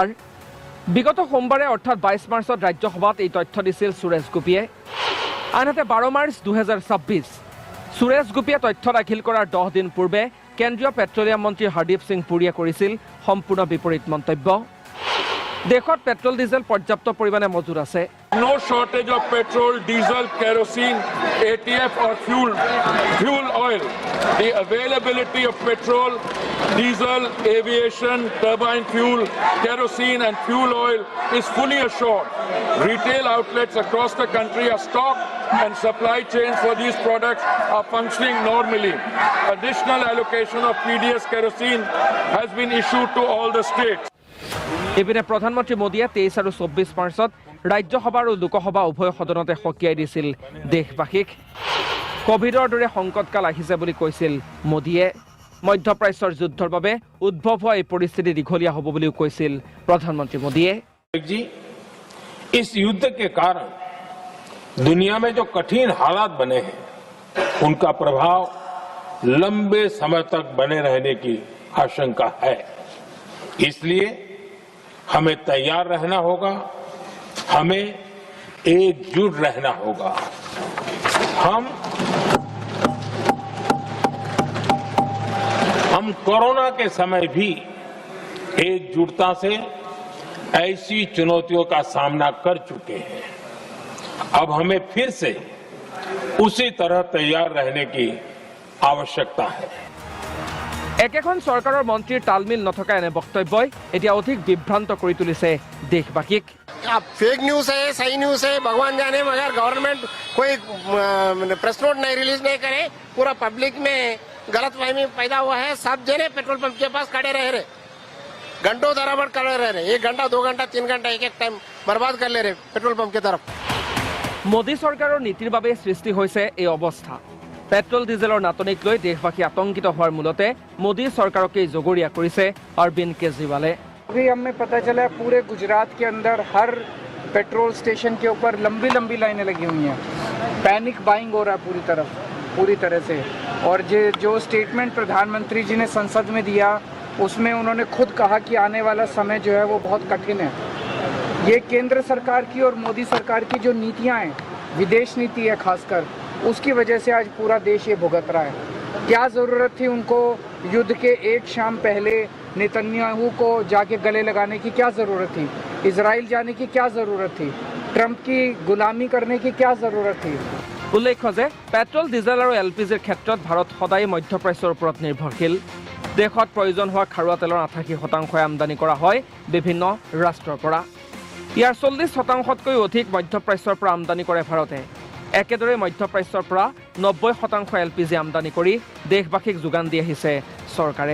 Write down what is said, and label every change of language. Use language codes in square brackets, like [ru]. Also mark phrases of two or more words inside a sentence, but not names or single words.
[as] বিগত সোমবাৰে অৰ্থাৎ 22 মাৰ্চত ৰাজ্যসভাত এই তথ্য দিছিল সুৰেশ গোপীয়ে। আনহাতে 12 মাৰ্চ 2026 সুৰেশ গোপীয়ে তথ্য দাখিল কৰাৰ 10 দিন পূৰ্বে কেন্দ্ৰীয় পেট্ৰলিয়াম মন্ত্ৰী হৰদীপ সিং পুৰীয়ে কৰিছিল সম্পূৰ্ণ বিপৰীত মন্তব্য। দেশত [en] petrol diesel [as] পৰ্যাপ্ত পৰিমাণে মজুত আছে। [en] No shortage of petrol, diesel, kerosene, ATF or fuel oil. The availability of petrol, diesel, aviation, turbine fuel, kerosene and fuel oil is fully assured. Retail outlets across the country are stocked and supply chains for these products are functioning normally. Additional allocation of PDS kerosene has been issued to all the states. [as] ইপিনে প্ৰধানমন্ত্ৰী মোদীয়ে 23 আৰু 24 মাৰ্চত ৰাজ্যসভা আৰু লোকসভা উভয় সদনতে সকীয়াই দিছিল দেশবাসীক। কোভিডৰ দৰে সংকটকাল আহিছে বুলি কৈছিল মোদীয়ে। মধ্যপ্ৰাচ্যৰ যুদ্ধৰ বাবে উদ্ভৱ হোৱা এই পৰিস্থিতি দীঘলীয়া হ'ব বুলিও কৈছিল প্ৰধানমন্ত্ৰী মোদীয়ে। [hi] इस युद्ध के कारण दुनिया में जो कठिन हालात बने हैं उनका प्रभाव लंबे समय तक बने रहने की आशंका है। इसलिए हमें तैयार रहना होगा, हमें एकजुट रहना होगा। हम कोरोना के समय भी एकजुटता से ऐसी चुनौतियों का सामना कर चुके हैं। अब हमें फिर से उसी तरह तैयार रहने की आवश्यकता है। [as] একেখন চৰকাৰৰ মন্ত্ৰীৰ তালমিল নথকা এনে বক্তব্যই এতিয়া অধিক বিভ্ৰান্ত কৰি তুলিছে দেশবাসীক। [en] fake news [hi] है, सही न्यूज है, भगवान जाने, मगर गवर्नमेंट कोई [en] press note [hi] नहीं रिलीज नहीं करे, पूरा पब्लिक में गलतफहमी पैदा हुआ है। सब जने [en] petrol pump [hi] के पास खड़े रह रहे, घंटों दराबर खड़े रह रहे, 1 घंटा 2 घंटा 3 घंटा एक टाइम बर्बाद कर ले रहे [en] petrol pump [hi] की तरफ। [as] মোদী চৰকাৰৰ নীতিৰ বাবে সৃষ্টি হৈছে এই অৱস্থা। [en] petrol dieselৰ [as] নাটনিক লৈ দেশবাসী আতংকিত হোৱাৰ মূলতে মোদী চৰকাৰকে জগৰীয়া কৰিছে অৰবিন্দ কেজৰিৱালে। [hi] अभी हमें पता चला है पूरे गुजरात के अंदर हर [en] petrol station [hi] के ऊपर लंबी लंबी लाइनें लगी हुई हैं। [en] panic buying [hi] हो रहा है पूरी तरह से। और जो स्टेटमेंट प्रधानमंत्री जी ने संसद में दिया उसमें उन्होंने खुद कहा कि आने वाला समय जो है वो बहुत कठिन है। ये केंद्र सरकार की और मोदी सरकार की जो नीतियां हैं, विदेश नीति है खासकर, उसकी वजह से आज पूरा देश ये भुगत रहा है। क्या ज़रूरत थी उनको युद्ध के एक शाम पहले नेतन्याहू को जाके गले लगाने की? क्या ज़रूरत थी? इजराइल जाने की क्या ज़रूरत थी? ट्रम्प की गुलामी करने की क्या ज़रूरत थी? [as] उल्लेख्य যে [en] petrol diesel [as] আৰু এলপিজিৰ ক্ষেত্ৰত ভাৰত সদায় মধ্যপ্ৰাচ্যৰ ওপৰত নিৰ্ভৰশীল। দেশত প্ৰয়োজন হোৱা খাৰুৱা তেলৰ 88% আমদানি কৰা হয় বিভিন্ন ৰাষ্ট্ৰৰ পৰা। ইয়াৰ 40%তকৈ অধিক মধ্যপ্ৰাচ্যৰ পৰা আমদানি কৰে ভাৰতে। একেদৰে মধ্যপ্ৰাচ্যৰ পৰা 90% এলপিজি আমদানি কৰি দেশবাসীক যোগান দি আহিছে চৰকাৰে।